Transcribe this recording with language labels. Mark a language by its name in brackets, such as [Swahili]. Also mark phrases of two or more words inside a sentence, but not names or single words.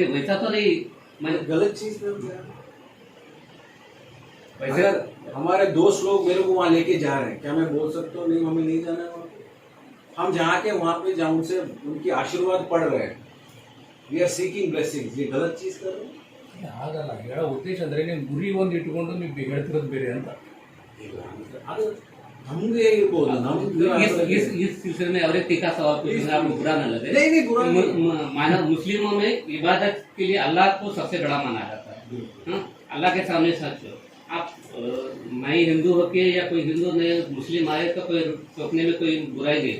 [Hindi] नहीं, वैसा तो नहीं, मैं गलत चीज पे हम जा रहे वैसे अगर हमारे दोस्त लोग मेरे को वहाँ लेके जा रहे हैं, क्या मैं बोल सकता हूँ नहीं हमें नहीं जाना है वहाँ पे? हम जहाँ के वहाँ पे जहाँ उनसे उनकी आशीर्वाद पड़ रहे हैं, [English] we are seeking blessings, [Hindi] ये गलत चीज कर रहे हैं। [Kannada] ಹಾಗಲ್ಲ ಹೇಳೋ ಉದ್ದೇಶ ಅಂದ್ರೆ ನೀವು ಗುರಿ ಒಂದು ಇಟ್ಕೊಂಡು ನೀವು ಹೇಳ್ತಿರೋದು ಬೇರೆ ಅಂತ ಅದು ನಮ್ಗೆ ಇರ್ಬೋದು, [Hindi] इस सिलसिले में और एक तीखा सवाल पूछूंगा, आपको बुरा न लगे। नहीं बुरा माना मुस्लिमों में इबादत के लिए अल्लाह को सबसे बड़ा माना जाता है, हाँ? अल्लाह के सामने सच हो। आप मैं हिंदू होके या कोई हिंदू ने मुस्लिम आए तो कोई टोकने में कोई बुराई नहीं।